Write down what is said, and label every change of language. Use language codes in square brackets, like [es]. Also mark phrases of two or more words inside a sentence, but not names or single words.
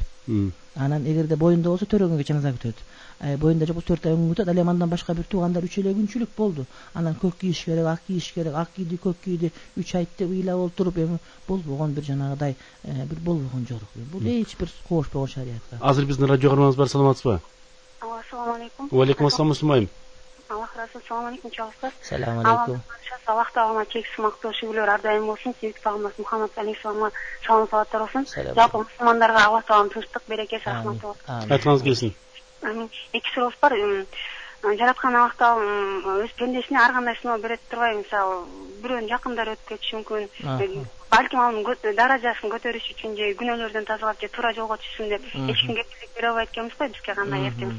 [ky] Анан эгерде боюнда болсо 4 күнгө чейин аза күтөт. Боюнда жок 4 ай 10 күн күтөт. Ал эми андан башка бир туугандар 3 эле күнчүлүк болду. Анан көк кийиш керек, ак кийиш керек, ак кийди, көк кийди, 3 айтты ыйлап олтуруп эми болбогон бир жанагыдай бир болбогон жорук. Бул эч бир кошпогон шариятка. Азыр биздин радио каарманыбыз бар, саламатсызбы? [uz] Assalomu alaykum. Wa alaykum assalom, [ky] Мусулман. Аллах разы, [uz] assalomu alaykum, чоғыстар. [ky] Саламу алейкум. [kk] Аллах тағалама чексіз мақтау шүгілер ардайым болсын. Сүйікті пайғамбарымыз Мұхаммад алейхиссаламға салам салаттар болсын. Жалпы мұсылмандарға Аллах тағалам тыныштық, берекесі, рахматы болсын. [ky] Айтыңыз келсин. Эки суроо бар. Жараткан Аллах тағалам өз пендесине ар кандай сыноо берет турбайбы? Мисалы, бирөөнүн жакындары өтүп кетиши мүмкүн. Балким анын даражасын көтөрүш үчүн же күнөөлөрдөн тазалап же туура жолго түшсүн деп эч ким кепилдик бере албайт экенбиз го бизге кандай эртең.